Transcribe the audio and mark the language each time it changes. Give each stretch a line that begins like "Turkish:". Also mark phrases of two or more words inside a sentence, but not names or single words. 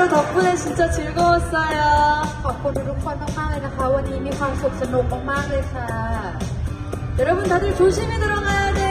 Korean: 덕분에 진짜 즐거웠어요.
Thai: ขอบคุณทุกคนมากๆเลยนะคะ วันนี้มีความสุขสนุกมากๆเลยค่ะ
Korean: 여러분 다들 조심히 들어가야 돼요.